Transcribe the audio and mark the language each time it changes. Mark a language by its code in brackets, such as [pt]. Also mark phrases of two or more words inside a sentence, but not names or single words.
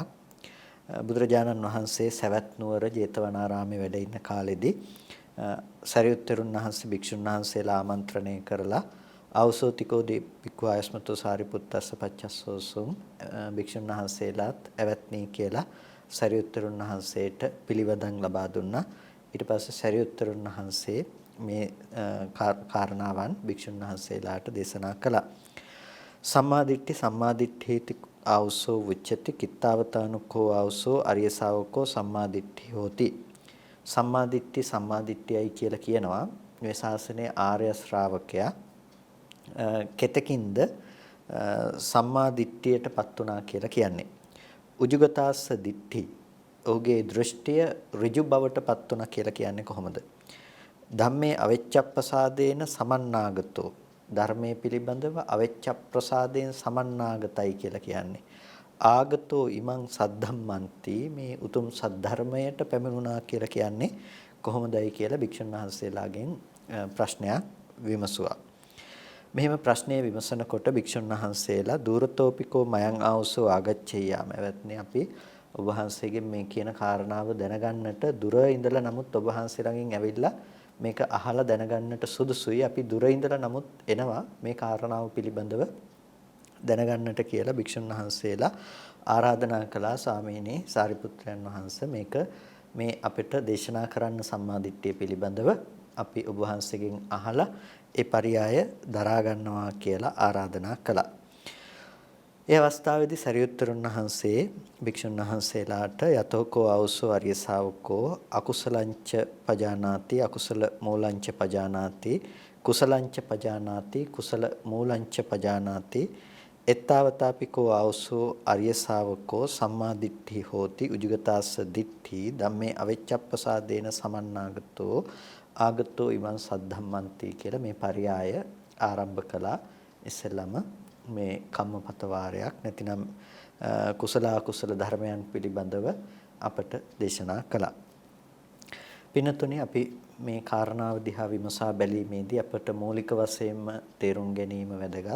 [si] බුදුරජාණන් වහන්සේ සවැත් නුවර ජේතවනාරාමයේ වැඩ ඉන්න කාලෙදී සරියුත්තරුන් වහන්සේ භික්ෂුන් වහන්සේලා ආමන්ත්‍රණය කරලා [pi] අවසෝතිකෝ දීපිකෝ ආයස්මතෝ සාරිපුත්තස්ස පච්චස්සෝසුම් [si] භික්ෂුන් වහන්සේලාත් ඇවැත්නි කියලා සරියුත්තරුන් වහන්සේට පිළිවදන් ලබා දුන්නා. ඊට පස්සේ සරියුත්තරුන් වහන්සේ මේ කාරණාවන් භික්ෂුන් වහන්සේලාට දේශනා කළා. [pi] සම්මා දිට්ඨිති ආවසෝ උච්චති කිත්තාවතානුකෝ ආවසෝ අරිය ශාවකෝ සම්මා දිට්ඨි හෝති. [si] සම්මා දිට්ඨියයි කියලා කියනවා මේ ශාසනයේ ආර්ය ශ්‍රාවකයා කෙතකින්ද සම්මා දිට්ඨියටපත් උනා කියලා කියන්නේ. [pi] උජුගතාස්ස දිට්ඨි [si] ඔහුගේ දෘෂ්ටිය ඍජු බවටපත් උනා කියලා කියන්නේ කොහොමද? [pi] ධම්මේ අවෙච්ඡප්පසාදේන සමන්නාගතෝ [si] ධර්මයේ පිළිබඳව අවෙච්ඡප්ප්‍රසාදයෙන් සමන්නාගතයි කියලා කියන්නේ. [pi] ආගතෝ ඉමං සද්ධම්මන්ති [si] මේ උතුම් සද්ධර්මයට පැමිණුණා කියලා කියන්නේ කොහොමදයි කියලා භික්ෂුන් වහන්සේලාගෙන් ප්‍රශ්නයක් විමසුවා. මෙහෙම ප්‍රශ්නය විමසනකොට භික්ෂුන් වහන්සේලා [pi] දූරතෝපිකෝ මයං ආවසෝ ආගච්ඡේයාම [si] එවත්නි අපි ඔබ වහන්සේගෙන් මේ කියන කාරණාව දැනගන්නට දුර ඉඳලා නමුත් ඔබ වහන්සේ ළඟින් ඇවිල්ලා මේක අහලා දැනගන්නට සුදුසුයි. අපි දුර ඉඳලා නමුත් එනවා මේ කාරණාව පිළිබඳව දැනගන්නට කියලා භික්ෂුන් වහන්සේලා ආරාධනා කළා. ස්වාමීනි සාරිපුත්‍රයන් වහන්සේ මේක මේ අපිට දේශනා කරන්න සම්මාදිට්ඨිය පිළිබඳව අපි ඔබ වහන්සේගෙන් අහලා ඒ පරියාය දරා ගන්නවා කියලා ආරාධනා කළා. ඒ අවස්ථාවේදී සරියුත්තරුන් වහන්සේ භික්ෂුන් වහන්සේලාට [pi] යතෝකෝ ආවසෝ අරිය ශාවකෝ අකුසලංච පජානාති අකුසල මූලංච පජානාති කුසලංච පජානාති කුසල මූලංච පජානාති එත්තාවතාපිකෝ ආවසෝ අරිය ශාවකෝ සම්මා දිට්ඨි හෝති උජුගතාස්ස දිට්ඨි ධම්මේ අවෙච්ඡප්පසාදේන සමන්නාගතෝ ආගතෝ ඉමං සද්ධම්මන්ති [si] කියලා මේ පරයය ආරම්භ කළා. ඉස්සෙල්ලම මේ කම්මපත වාරයක් නැතිනම් කුසල අකුසල ධර්මයන් පිළිබඳව අපට දේශනා කළා. පින්නතුනි අපි මේ කාරණාව දිහා විමසා බැලීමේදී අපට මූලික වශයෙන්ම තේරුම් ගැනීම වැදගත්.